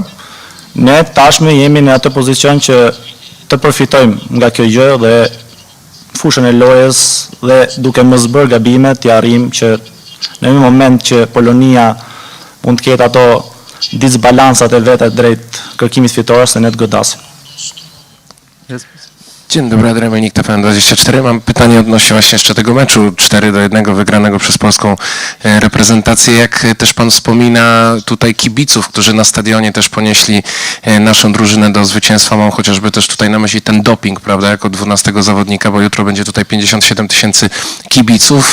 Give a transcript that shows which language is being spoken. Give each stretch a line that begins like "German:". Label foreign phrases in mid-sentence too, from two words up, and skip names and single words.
Albanian: Ne tashmë jemi në atë pozicion që të përfitojmë nga kjo gjë dhe fushën e lojës dhe duke mos bërë gabime të arrijmë që në një moment që Polonia mund të ketë ato disbalansat e veta drejt kërkimit fitores, se ne të godasim.
Polish: Dzień dobry, Adrian Melnik, TVN24. Mam pytanie odnośnie właśnie jeszcze tego meczu 4-1 wygranego przez polską reprezentację. Jak też pan wspomina tutaj kibiców, którzy na stadionie też ponieśli naszą drużynę do zwycięstwa. Mam chociażby też tutaj na myśli ten doping, prawda, jako 12 zawodnika, bo jutro będzie tutaj 57 000 kibiców.